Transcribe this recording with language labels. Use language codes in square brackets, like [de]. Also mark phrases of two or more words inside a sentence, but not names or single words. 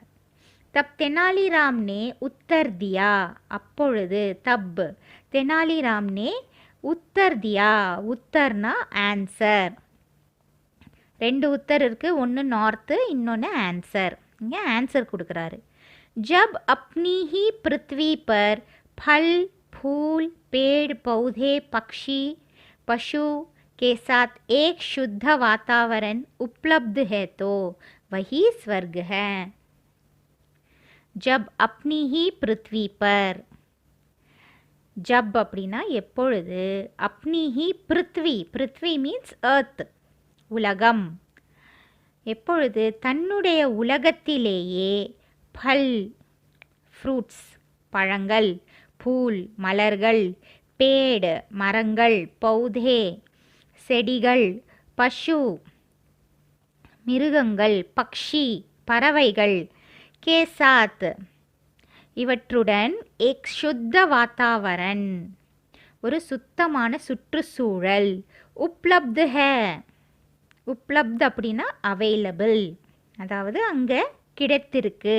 [hi] तब तेनालीराम ने उत्तर दिया, அப்பொழுது तब तेनालीराम ने उत्तर दिया, உத்தர்னா ஆன்சர். [ta] 2 உத்தர் இருக்குது, ஒன்று நார்த்து, இன்னொன்று ஆன்சர். இங்கே ஆன்சர் கொடுக்குறாரு. [hi] जब अपनी ही पृथ्वी पर फल फूल पेड़ पौधे पक्षी पशु के साथ एक शुद्ध वातावरण उपलब्ध है तो वही स्वर्ग है. जब अपनी ही पृथ्वी पर, जब [ta] அப்படின்னா எப்பொழுது, [hi] अपनी ही पृथ्वी, पृथ्वी [en] means earth, [ta] உலகம். எப்பொழுது தன்னுடைய உலகத்திலேயே பல் ஃப்ரூட்ஸ் பழங்கள், பூல் மலர்கள், பேடு மரங்கள், பௌதே செடிகள், பசு மிருகங்கள், பக்ஷி பறவைகள், [hi] के साथ [ta] இவற்றுடன் [hi] एक शुद्ध वातावरण [ta] ஒரு சுத்தமான சுற்றுச்சூழல், [hi] उपलब्ध है [ta] உப்லப்த் அப்படின்னா அவைலபிள், அதாவது அங்கே கிடைத்திருக்கு.